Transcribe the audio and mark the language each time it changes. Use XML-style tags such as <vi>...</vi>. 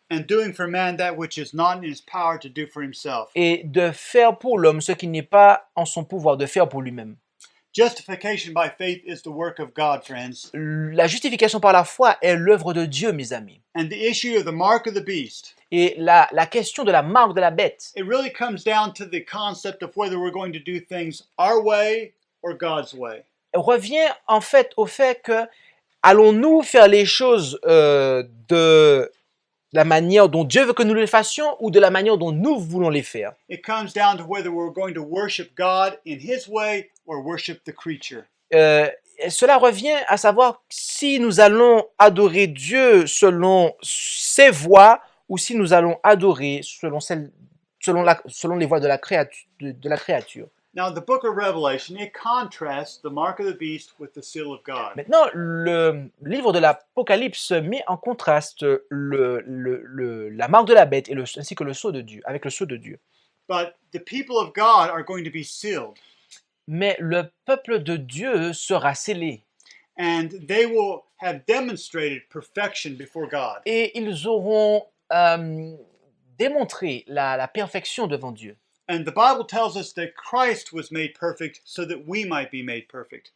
<en>And doing for man that which is not in his power to do for himself.</en> <fr>Et de faire pour l'homme ce qui n'est pas en son pouvoir de faire pour lui-même.</fr> <en>Justification by faith is the work of God, friends.</en> <fr>La justification par la foi est l'œuvre de Dieu, mes amis.</fr> <en>And the issue of the mark of the beast,</en> <fr>Et la question de la marque de la bête,</fr> <en>it really comes down to the concept of whether we're going to do things our way or God's way.</en> <fr>revient en fait au fait que allons-nous faire les choses de la manière dont Dieu veut que nous les fassions ou de la manière dont nous voulons les faire.</fr> <en>It comes down to whether we're going to worship God in his way or worship the creature.</en> <fr>Et cela revient à savoir si nous allons adorer Dieu selon ses voies ou si nous allons adorer selon les voies de la créature.</fr> <en>Now, the book of Revelation, it contrasts the mark of the beast with the seal of God.</en> <fr>Maintenant, le livre de l'Apocalypse met en contraste la marque de la bête ainsi que le sceau de Dieu, avec le sceau de Dieu.</fr> <en>But the people of God are going to be sealed,</en> <fr>Mais le peuple de Dieu sera scellé</fr> <en>and they will have demonstrated perfection before God.</en> <fr>et ils auront démontré la perfection devant Dieu.</fr> <en>And the Bible tells us that Christ was made perfect so that we might be made perfect.</en>